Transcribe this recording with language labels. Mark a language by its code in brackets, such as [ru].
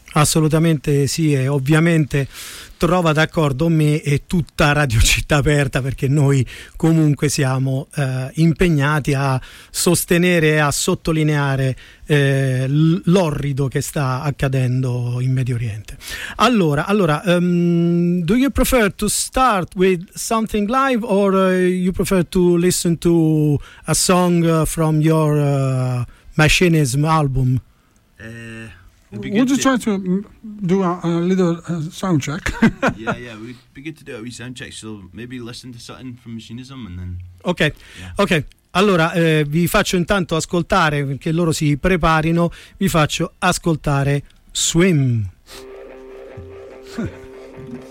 [it] Assolutamente sì, e ovviamente trova d'accordo me e tutta Radio Città Aperta, perché noi comunque siamo impegnati a sostenere e a sottolineare l'orrido che sta accadendo in Medio Oriente. [en] Allora, do you prefer to start with something live or you prefer to listen to a song from your Machinism album? Would you try to do a little sound check? yeah, we'd be good to do a wee sound check, so maybe listen to something from Machinism and then... Okay. [it] Allora, vi faccio intanto ascoltare, perché loro si preparino, vi faccio ascoltare Swim.